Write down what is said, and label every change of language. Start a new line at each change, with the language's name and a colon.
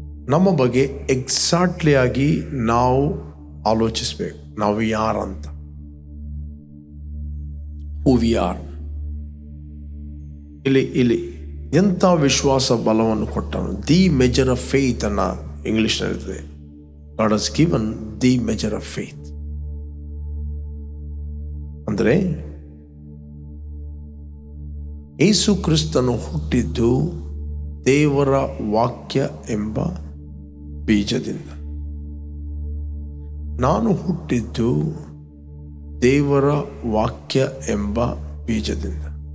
Kannada: ನಮ್ಮ ಬಗ್ಗೆ ಎಕ್ಸಾಕ್ಟ್ಲಿ ಆಗಿ ನಾವು ಆಲೋಚಿಸಬೇಕು, ನಾವು ಯಾರಂತ,
English: Who we are.
Kannada: ಇಲ್ಲಿ ಎಂಥ ವಿಶ್ವಾಸ ಬಲವನ್ನು ಕೊಟ್ಟನು.
English: the measure of faith
Kannada: ಅನ್ನ ಇಂಗ್ಲಿಷ್ನಲ್ಲಿರ್ತದೆ.
English: God has given the measure of faith.
Kannada: ಅಂದರೆ ಯೇಸು ಕ್ರಿಸ್ತನು ಹುಟ್ಟಿದ್ದು ದೇವರ ವಾಕ್ಯ ಎಂಬ ಬೀಜದಿಂದ. ನಾನು ಹುಟ್ಟಿದ್ದು ದೇವರ ವಾಕ್ಯ ಎಂಬ ಬೀಜದಿಂದ.